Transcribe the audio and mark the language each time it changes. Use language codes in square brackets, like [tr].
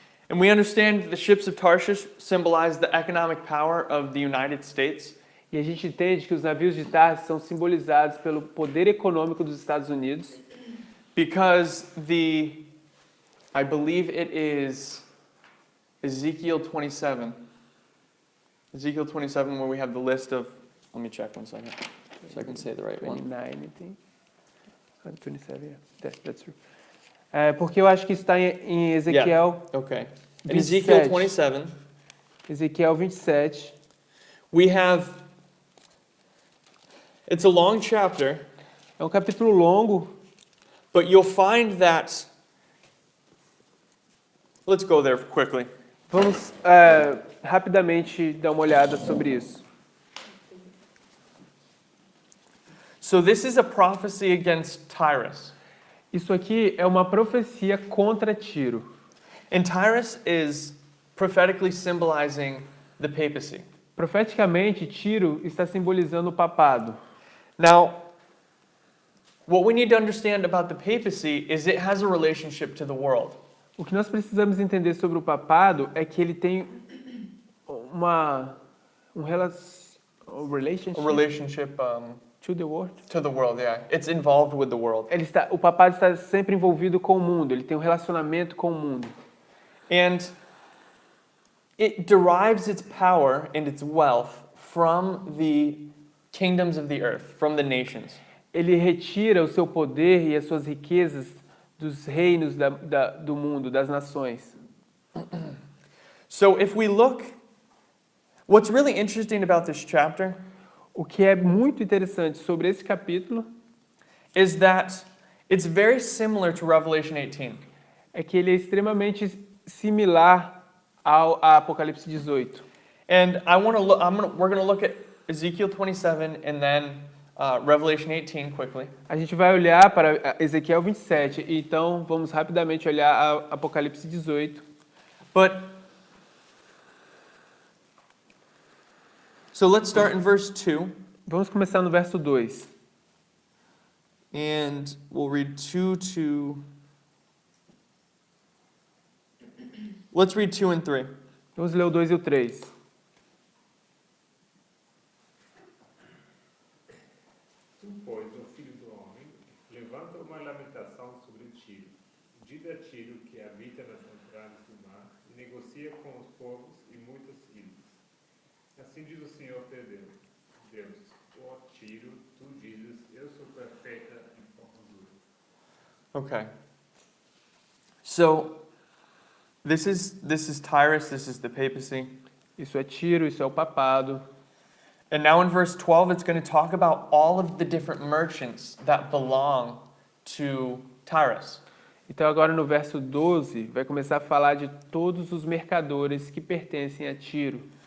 [en] And we understand the ships of Tarshish symbolize the economic power of the United States. [pt] E a gente entende que os navios de Tarsis são simbolizados pelo poder econômico dos Estados Unidos, [en] Because I believe it is Ezekiel 27. Ezekiel 27, where we have the list of, let me check one second, so I can say the right one. 29, I think. 27, yeah. That's true. [pt] Porque eu acho que está em Ezequiel, [en] Okay. In [pt] 27. [en] Ezekiel 27, [pt] Ezequiel 27. [en] we have, it's a long chapter, [pt] É um capítulo longo, [en] but you'll find that, let's go there quickly. [pt] vamos rapidamente dar uma olhada sobre isso. [en] So this is a prophecy against Tyrus. [pt] Isso aqui é uma profecia contra Tiro. [en] And Tyrus is prophetically symbolizing the papacy. [pt] Profeticamente, Tiro está simbolizando o papado. [en] Now, what we need to understand about the papacy is it has a relationship to the world. [pt] O que nós precisamos entender sobre o papado é que ele tem um relationship [en] A relationship to the world. to the world, yeah. It's involved with the world. [pt] O papado está sempre envolvido com o mundo, ele tem um relacionamento com o mundo. [en] And it derives its power and its wealth from the kingdoms of the earth, from the nations. [pt] Ele retira o seu poder e as suas riquezas dos reinos do mundo, das nações. [en] So if we look, what's really interesting about this chapter [pt] O que é muito interessante sobre esse capítulo [en] is that it's very similar to Revelation 18. [pt] é que ele é extremamente similar a Apocalipse 18. [en] And we're going to look at Ezekiel 27 and then Revelation 18 quickly. [pt] A gente vai olhar para Ezequiel 27, então vamos rapidamente olhar a Apocalipse 18. [en] But so let's start in verse 2 [pt] Vamos começar no verso 2. [en] and we'll read 2 to Let's read 2 and 3. [pt] Vamos ler o 2 e o 3. Tu, pois, ó filho do homem, levanta uma lamentação sobre Tiro. Diga a Tiro que habita nas entradas do mar e negocia com os povos e muitas ilhas. Assim diz o Senhor teu Deus, ó Tiro, tu dizes, eu sou perfeita em formosura. [en] Okay. So this is Tyrus, this is the papacy. [pt] Isso é Tiro, isso é o papado. [en] And now in verse 12 it's going to talk about all of the different merchants that belong to Tyrus. [pt] Então agora no verso 12 vai começar a falar de todos os mercadores que pertencem a Tiro.